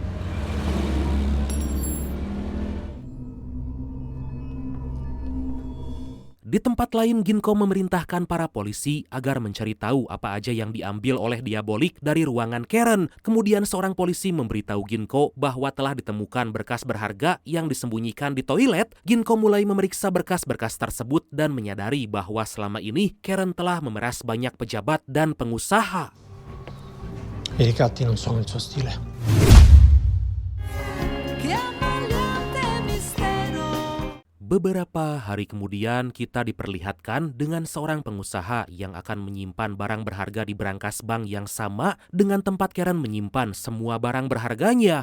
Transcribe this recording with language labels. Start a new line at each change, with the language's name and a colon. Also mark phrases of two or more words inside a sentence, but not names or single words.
Indonesian: Di tempat lain, Ginko memerintahkan para polisi agar mencari tahu apa aja yang diambil oleh Diabolik dari ruangan Karen. Kemudian seorang polisi memberitahu Ginko bahwa telah ditemukan berkas berharga yang disembunyikan di toilet. Ginko mulai memeriksa berkas-berkas tersebut dan menyadari bahwa selama ini Karen telah memeras banyak pejabat dan pengusaha.
Italian: I ricatti non sono il suo stile.
Indonesian: Beberapa hari kemudian kita diperlihatkan dengan seorang pengusaha yang akan menyimpan barang berharga di brankas bank yang sama dengan tempat Karen menyimpan semua barang berharganya.